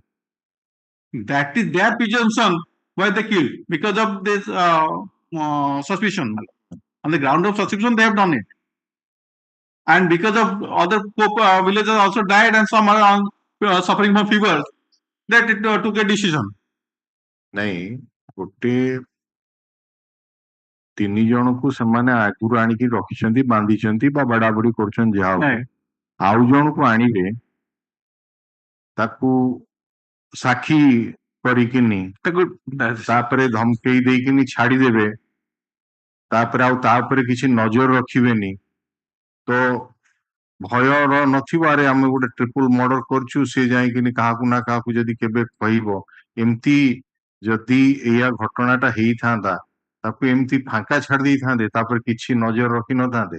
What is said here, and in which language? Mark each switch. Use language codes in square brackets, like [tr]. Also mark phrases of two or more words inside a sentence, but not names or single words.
[en] That is their presumption why they killed because of this suspicion, my lord. On the ground of suspicion, they have done it. And because of other poor villagers also died and some are suffering from fever, that it took a decision. [or] ନାଇଁ ଗୋଟେ ତିନି ଜଣଙ୍କୁ ସେମାନେ ଆଗରୁ ଆଣିକି ରଖିଛନ୍ତି ବାନ୍ଧିଛନ୍ତି ବା ବାଡାବାଡି କରୁଛନ୍ତି ଯାହା ହଉ [en] Right. [or] ଆଉ ଜଣକୁ ଆଣିବେ ତାକୁ ସାକ୍ଷୀ କରିକିନି ତାପରେ ଧମକେଇ ଦେଇକିନି ଛାଡିଦେବେ ତାପରେ ଆଉ ତା ଉପରେ କିଛି ନଜର ରଖିବେନି ତ ଭୟର ନଥିବ ଆରେ ଆମେ ଗୋଟେ [en] triple murder [or] କରୁଛୁ ସେ ଯାଇକିନି କାହାକୁ ନା କାହାକୁ ଯଦି କେବେ କହିବ ଏମିତି ଯଦି ଏଇଆ ଘଟଣାଟା ହେଇଥାନ୍ତା ତାକୁ ଏମିତି ଫାଙ୍କା ଛାଡି ଦେଇଥାନ୍ତେ ତାପରେ କିଛି ନଜର ରଖିନଥାନ୍ତେ